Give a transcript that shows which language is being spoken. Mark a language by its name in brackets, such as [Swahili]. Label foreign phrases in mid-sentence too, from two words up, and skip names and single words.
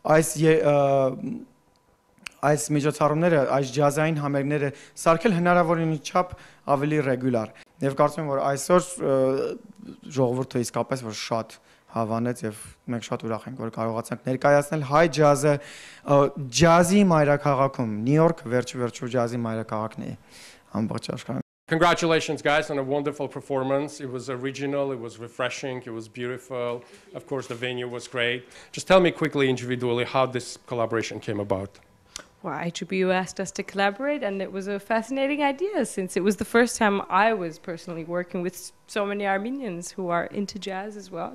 [Armenian] այս միջոցառումները, այս ջազային համերգները սարքել հնարավորինս չափ ավելի ռեգուլար։ Եվ կարծում եմ, որ այսօր ժողովուրդը իսկապես որ շատ հավանեց եւ մենք շատ ուրախ ենք, որ կարողացանք ներկայացնել հայ ջազը ջազի մայրաքաղաքում։ Նյու Յորք վերջ-վերջով ջազի մայրաքաղաքն է ամբողջ աշխարհում։ [English] Congratulations, guys, on a wonderful performance. It was original, it was refreshing, it was beautiful. Of course, the venue was great. Just tell me quickly, individually, how this collaboration came about. Well, AGBU asked us to collaborate, and it was a fascinating idea since it was the first time I was personally working with so many Armenians who are into jazz as well.